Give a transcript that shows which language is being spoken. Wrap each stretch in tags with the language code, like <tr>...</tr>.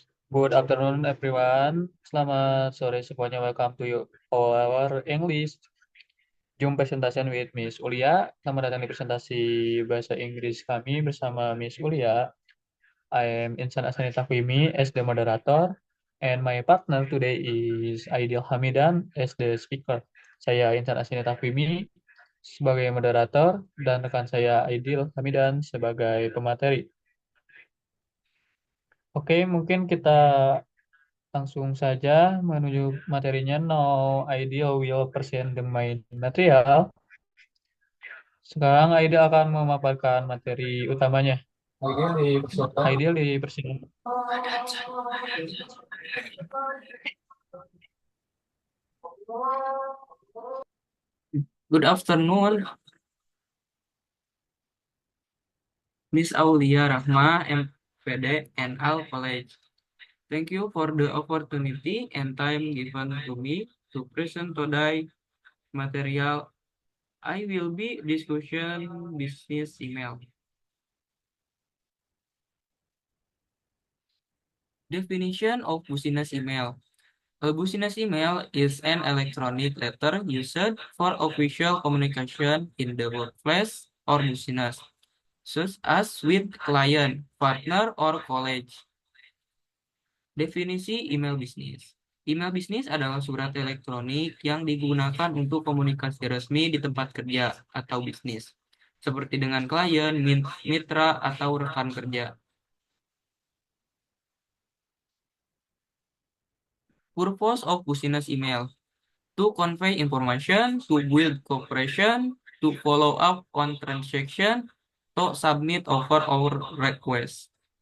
<en>Good afternoon everyone.</en> <id>Selamat sore semuanya.</id> <en>Welcome to our English Zoom presentation with Miss Ulia.</en> <id>Selamat datang di presentasi bahasa Inggris kami bersama Miss Ulia.</id> <en>I am Insan Asani Takwimi as the moderator and my partner today is Aidil Hamidan as the speaker.</en> <id>Saya Insan Asani Takwimi sebagai moderator dan rekan saya Aidil Hamidan sebagai pemateri. Oke, mungkin kita langsung saja menuju materinya.</id> <en>Now, Aidil will present the main material.</en> <id>Sekarang Aidil akan memaparkan materi utamanya. Aidil dipersilakan.</id> <en>Good afternoon, Miss Aulia Rahma, MPD, and Al College. Thank you for the opportunity and time given to me to present today material. I will be discussion business email. Definition of business email. A business email is an electronic letter used for official communication in the workplace or business, such as with client, partner, or college.</en> <id>Definisi email bisnis. Email bisnis adalah surat elektronik yang digunakan untuk komunikasi resmi di tempat kerja atau bisnis, seperti dengan klien, mitra, atau rekan kerja.</id> <en>Purpose of business email: to convey information, to build cooperation, to follow up on transaction, to submit offer or request.</en>